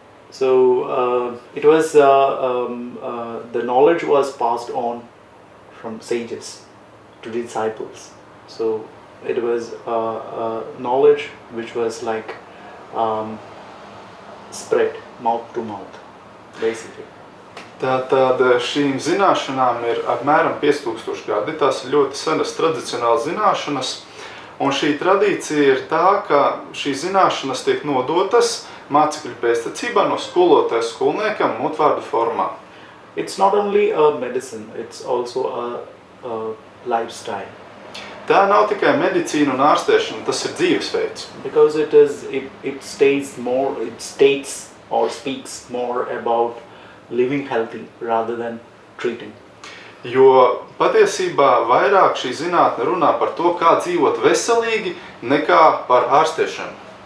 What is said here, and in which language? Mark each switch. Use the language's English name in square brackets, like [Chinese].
[English] So it was the knowledge was passed on from sages to disciples. So it was knowledge which was like spread mouth to mouth, basically. [Latvian] Tātad šīm zināšanām ir apmēram 5000 gadi. Tās ir ļoti senas tradicionālas zināšanas. Un šī tradīcija ir tā, ka šīs zināšanas tiek nodotas mācekļu pēctecībā no skolotāja skolniekam mutvārdu formā. [English] It's not only a medicine, it's also a lifestyle. [Latvian] Tā nav tikai medicīna un ārstēšana, tas ir dzīvesveids. [English] Because it states or speaks more about living healthy rather than treating. [Latvian] Jo patiesībā vairāk šī zinātne runā par to, kā dzīvot veselīgi, nekā par ārstēšanu.